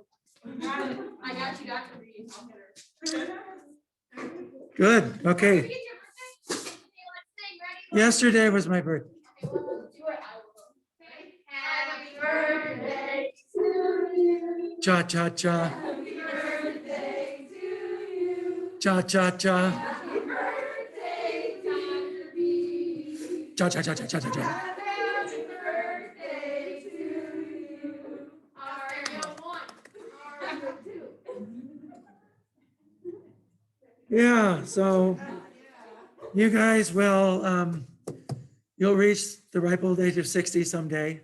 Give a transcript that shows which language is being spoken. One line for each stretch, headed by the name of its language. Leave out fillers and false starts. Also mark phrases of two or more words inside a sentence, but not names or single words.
English: Got it. I got you, Dr. Reed. I'll hit her. Good, okay. Yesterday was my birthday. Happy birthday to you. Cha cha cha. Happy birthday to you. Cha cha cha. Happy birthday, Dr. Reed. Cha cha cha cha cha cha cha. Happy birthday to you. Ariel 1. Ariel 2. Yeah, so you guys will you'll reach the ripe old age of 60 someday.